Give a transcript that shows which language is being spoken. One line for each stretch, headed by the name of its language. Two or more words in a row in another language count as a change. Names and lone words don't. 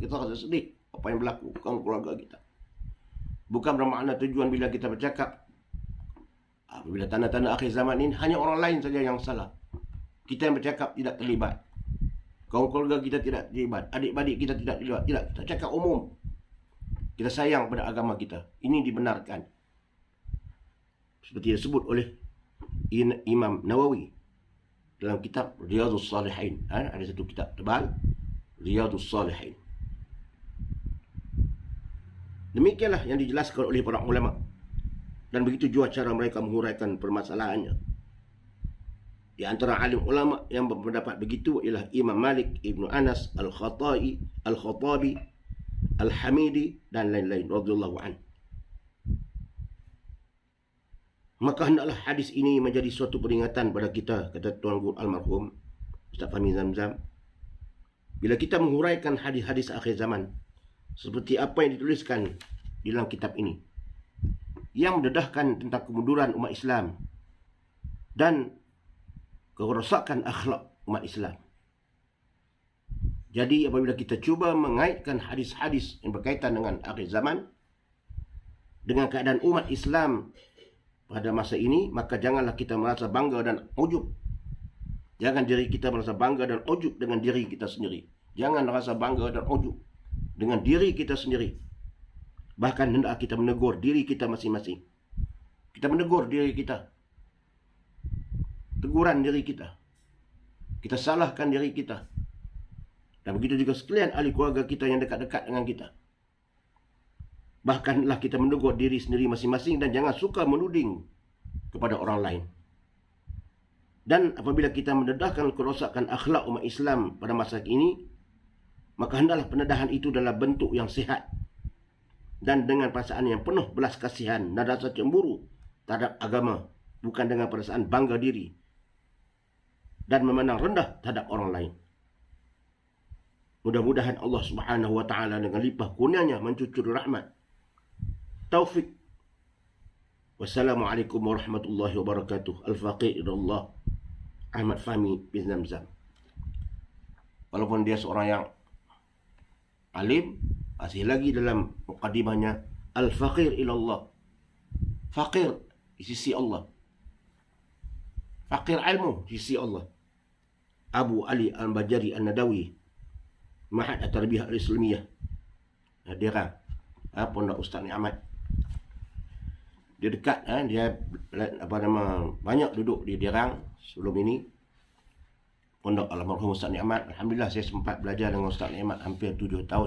Malay: Kita rasa sedih apa yang berlaku dengan keluarga kita. Bukan bermakna tujuan bila kita bercakap apabila tanda-tanda akhir zaman ini hanya orang lain saja yang salah, kita yang bercakap tidak terlibat, kaum keluarga kita tidak terlibat, adik-adik kita tidak terlibat. Tidak, kita cakap umum. Kita sayang pada agama kita. Ini dibenarkan. Seperti disebut oleh Imam Nawawi dalam kitab Riyadhus Salihin. Ada satu kitab tebal, Riyadhus Salihin. Demikianlah yang dijelaskan oleh para ulama. Dan begitu juga cara mereka menguraikan permasalahannya. Di antara alim ulama yang berpendapat begitu ialah Imam Malik Ibn Anas Al-Khattabi, Al-Hamidi dan lain-lain
Arabic: رضي الله عنه.
Malay: Maka hendaklah hadis ini menjadi suatu peringatan pada kita, kata Tuan Guru Almarhum Ustaz Fahmi Zamzam. Bila kita menguraikan hadis-hadis akhir zaman seperti apa yang dituliskan di dalam kitab ini, yang mendedahkan tentang kemunduran umat Islam dan kerosakan akhlak umat Islam. Jadi apabila kita cuba mengaitkan hadis-hadis yang berkaitan dengan akhir zaman dengan keadaan umat Islam pada masa ini, maka janganlah kita merasa bangga dan ujub. Jangan diri kita merasa bangga dan ujub dengan diri kita sendiri. Jangan merasa bangga dan ujub dengan diri kita sendiri. Bahkan hendak kita menegur diri kita masing-masing. Kita menegur diri kita. Teguran diri kita. Kita salahkan diri kita. Dan begitu juga sekalian ahli keluarga kita yang dekat-dekat dengan kita. Bahkanlah kita menegur diri sendiri masing-masing dan jangan suka menuding kepada orang lain. Dan apabila kita mendedahkan kerosakan akhlak umat Islam pada masa ini, maka hendaklah pendedahan itu dalam bentuk yang sihat dan dengan perasaan yang penuh belas kasihan dan rasa cemburu terhadap agama, bukan dengan perasaan bangga diri dan memandang rendah terhadap orang lain. Mudah-mudahan
Arabic: الله سبحانه وتعالى
Malay: dengan limpah kurnianya mencucur rahmat, taufik.
Arabic: والسلام عليكم ورحمة الله وبركاته.
Malay: Al-Faqih Allah Ahmad Fahmi bin Zamzam. Walaupun dia seorang yang alim, masih lagi dalam mukadimahnya
Arabic: الفقير إلى الله.
Malay: Faqir di sisi Allah. Faqir ilmu di sisi Allah. Abu Ali Al-Bajari An-Nadawi, Ma'had At-Tarbiyah Al-Islamiyah, Dirang, Pondok Ustaz Ni'mat. Dia dekat, dia banyak duduk di Dirang sebelum ini. Pondok Almarhum Ustaz Ni'mat. Alhamdulillah saya sempat belajar dengan Ustaz Ni'mat hampir 7 tahun.